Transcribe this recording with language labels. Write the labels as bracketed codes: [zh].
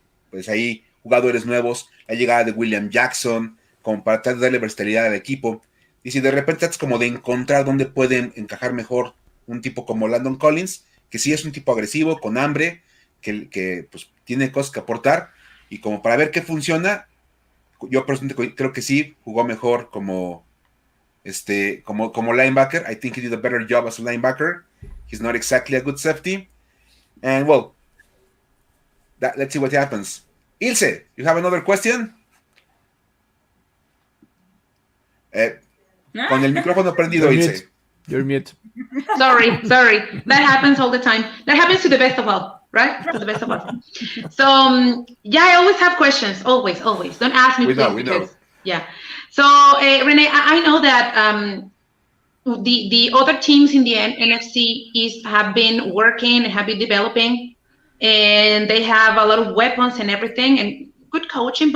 [es] pues ahí, jugadores nuevos, la llegada de William Jackson, como para tratar de darle versatilidad al equipo, y si de repente es como de encontrar dónde pueden encajar mejor un tipo como Landon Collins, que sí es un tipo agresivo, con hambre, que pues tiene cosas que aportar, y como para ver qué funciona, yo personalmente creo que sí jugó mejor como linebacker. [en] I think he did a better job as a linebacker. He's not exactly a good safety, and well, let's see what happens. Ilse, you have another question? [es] Con el micrófono prendido, Ilse. [en] You're mute. Sorry. That happens all the time. That happens to the best of all, right? To the best of us. So, yeah, I always have questions. Always. Don't ask me. We know. Yeah. So, Renee, I know that the other teams in the NFC have been working and have been developing, and they have a lot of weapons and everything and good coaching.